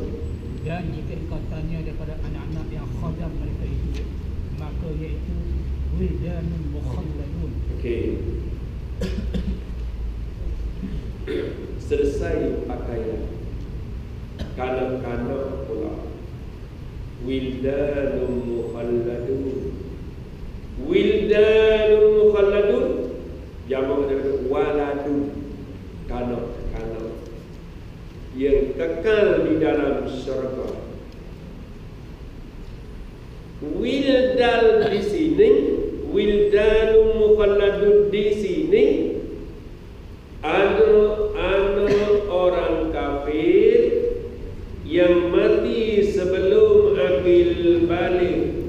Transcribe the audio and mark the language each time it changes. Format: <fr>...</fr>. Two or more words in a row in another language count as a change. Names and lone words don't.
<ms>Dan jika kau tanya daripada anak-anak yang khadam mereka itu, maka iaitu</ms> <ar>ولدان مخلدون.</ar> <ms>Okey. Selesai pakaian, kanak-kanak pula.</ms> <ar>ولدان مخلدون. ولدان مخلدون</ar> <ms>jamak daripada waladun, kanak-kanak yang kekal di dalam syurga. Wildal di sini,</ms> <ar>ولدان مخلدون</ar> <ms>di sini, ada orang kafir yang mati sebelum akil balik.</ms>